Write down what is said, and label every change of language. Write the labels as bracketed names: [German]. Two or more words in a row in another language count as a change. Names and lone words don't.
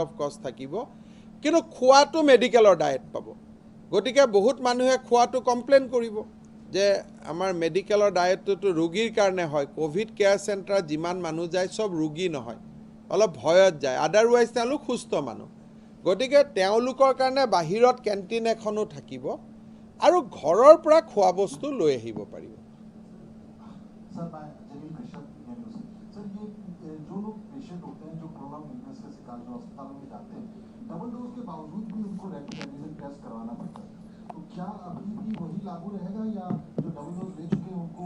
[English] of course [Assamese] থাকিব কিন্তু খোৱাটো মেডিকেলৰ ডায়েট পাব গতিকে বহুত মানুহে খোৱাটো কমপ্লেইন কৰিব যে আমাৰ মেডিকেলৰ ডায়েটটো ৰোগীৰ কাৰণে হয় [English] covid care centre [Assamese] যিমান মানুহ যায় সব ৰোগী নহয় অলপ ভয়ত যায় আদাৰৱাইজ তেওঁলোক সুস্থ মানুহ গতিকে তেওঁলোকৰ কাৰণে বাহিৰত কেণ্টিন এখনো থাকিব আৰু ঘৰৰ পৰা খোৱা বস্তু লৈ আহিব পাৰিব [Hindi] सर मैं जलील कृष्ण यानी सर ये जो लोग पेशेंट होते हैं जो [English] corona illness [Hindi] के शिकार जो अस्पतालों में जाते हैं [English] double dose [Hindi] के बावजूद भी उनको [English] rapid antigen test [Hindi] करवाना पड़ता है तो क्या अभी भी वही लागू रहेगा या जो [English] double dose [Hindi] ले चुके हैं उनको